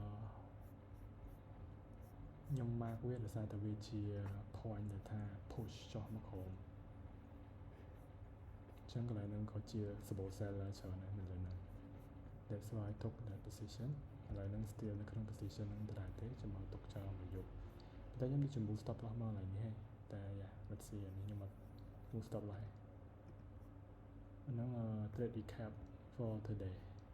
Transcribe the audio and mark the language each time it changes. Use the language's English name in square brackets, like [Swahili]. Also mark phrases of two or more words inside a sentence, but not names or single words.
[Khmer] ខ្ញុំ mark វាដោយសារតែវាជា point ដែលថា push ចុះមកក្រោមអញ្ចឹងកន្លែងហ្នឹងក៏ជា [English] support seller [Khmer] ច្រើនដែរនៅលើហ្នឹង [English] that's why I took that position [Khmer] ឥឡូវហ្នឹង still នៅក្នុង position ហ្នឹងដដែលទេខ្ញុំមកទុកចោលមួយយប់តែខ្ញុំមាន [English] move stop loss [Khmer] មកកន្លែងនេះហើយតែ [English] let's see [Khmer] នេះខ្ញុំមក [English] move stop loss [Khmer] ហ្នឹង [English] trade recap for today